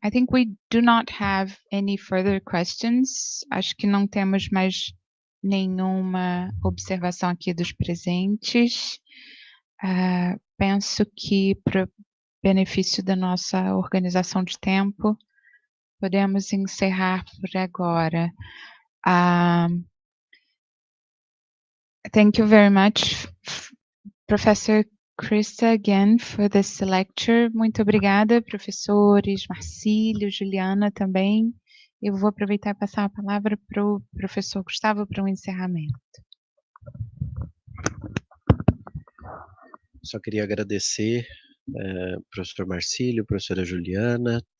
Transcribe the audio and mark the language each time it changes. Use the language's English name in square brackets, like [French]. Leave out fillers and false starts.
[English] I think we do not have any further questions. [Portuguese] Acho que não temos mais nenhuma observação aqui dos presentes. Penso que, para benefício da nossa organização de tempo, podemos encerrar por agora. [English] Thank you very much, Professor Christa, again, for this lecture. [Portuguese] Muito obrigada, professores, Marcílio, Juliana também. Eu vou aproveitar e passar a palavra para o professor Gustavo para um encerramento. Só queria agradecer, professor Marcílio, professora Juliana.